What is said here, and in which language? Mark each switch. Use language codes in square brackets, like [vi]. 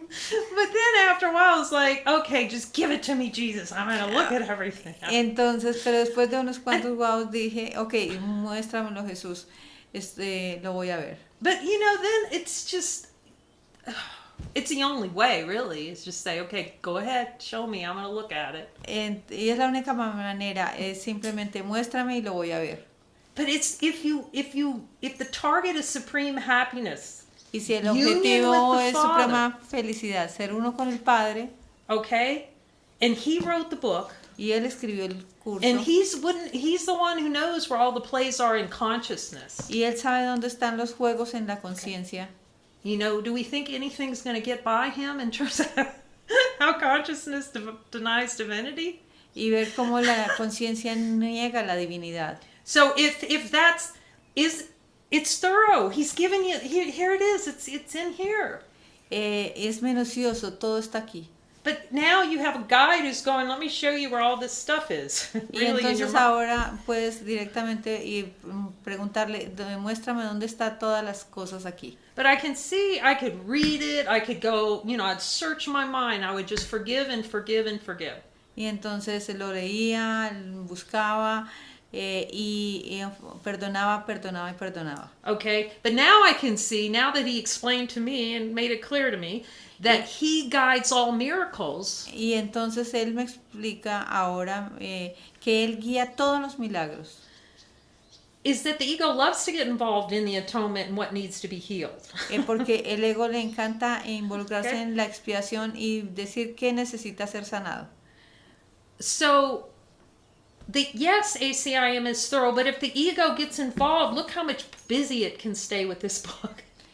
[en] But then after a while, I was like, okay, just give it to me, Jesus. I'm going to look at everything. [es] Entonces, pero después de unos cuantos guaos dije, okay, muéstramelo, Jesús. Lo voy a ver. [en] But, then it's just, it's the only way, really. It's just say, okay, go ahead, show me. I'm going to look at it. [es] Y es la única manera, es simplemente muéstrame y lo voy a ver. [en] But it's if the target is supreme happiness. [es] Y si el objetivo es suprema felicidad, ser uno con el Padre. [en] Okay? And he wrote the book. [es] Y él escribió el curso. [en] And he's the one who knows where all the plays are in consciousness. [es] Y él sabe dónde están los juegos en la conciencia. [en] Do we think anything's going to get by him in terms of how consciousness denies divinity? [es] Y ver cómo la conciencia niega la divinidad. [en] So if that's it's thorough. He's giving you here it is. It's in here. [es] Es minucioso, todo está aquí. [en] But now you have a guide who's going, let me show you where all this stuff is. [es] Y entonces ahora puedes directamente preguntarle, muéstrame dónde está todas las cosas aquí. [en] But I can see, I could read it, I could go, I'd search my mind, I would just forgive and forgive and forgive. [es] Y entonces lo leía, buscaba y perdonaba. [en] Okay, but now I can see, now that he explained to me and made it clear to me, that he guides all miracles. [es] Y entonces él me explica ahora que él guía todos los milagros. [en] Is that the ego loves to get involved in the atonement and what needs to be healed. [es] Porque el ego le encanta involucrarse en la expiación y decir que necesita ser sanado. [en] So, yes, ACIM is thorough, but if the ego gets involved, look how much busy it can stay with this book.